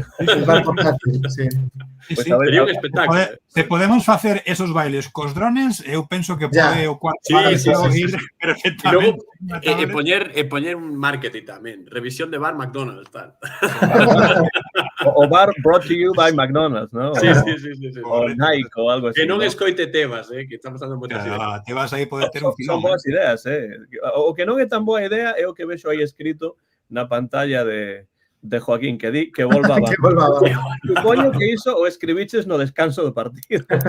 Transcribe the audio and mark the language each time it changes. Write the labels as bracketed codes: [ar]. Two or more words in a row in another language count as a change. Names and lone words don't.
[gl] Sería un espectáculo. Se podemos facer esos bailes cos drones, eu penso que pode o cuarto árbitro ir perfectamente. E poñer un marketing tamén, revisión de bar McDonald's, tal. O bar [en] brought to you by McDonald's, [gl] ¿no? Sí. O Nike ou algo así. Que non escoite Tebas, que estamos dando moitas ideas. Tebas aí pode ter un filón. Son boas ideas, O que non é tan boa idea é o que vexo aí escrito na pantalla de Joaquín, que di que volva a Bamba. Supoño que iso o escribiches no descanso do partido.